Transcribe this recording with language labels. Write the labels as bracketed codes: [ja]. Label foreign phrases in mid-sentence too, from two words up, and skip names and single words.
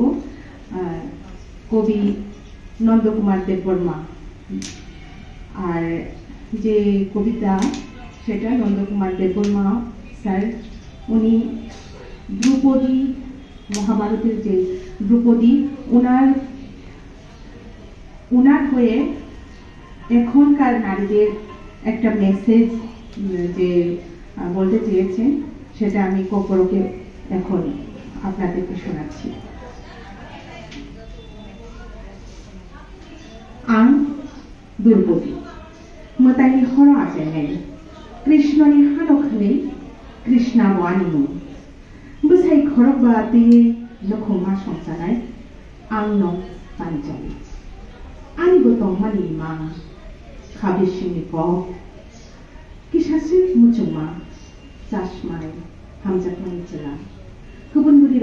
[bn] কবি নন্দকুমার দেববর্মা, আর যে কবিতা সেটা নন্দকুমার দেববর্মা স্যার, উনি দ্রৌপদী, মহাভারতের যে দ্রৌপদী, উনার হয়ে এখনকার নারীদের একটা মেসেজ যে বলতে চেয়েছেন, সেটা আমি ককবরকে এখন আপনাদেরকে শোনাচ্ছি। [trp] आं द्रौपदी मोतायनि हर आजायनाय कृष्णनि हानखनै कृष्णा वानिमु बोसाय खरक बाते लखमा संसानाय आं नं पान्जाबी आनि गतम मानि मा खाबिसिनि क किसासे मुचुमा चाशमाय हामजाकमानि चला गुबुन बुरि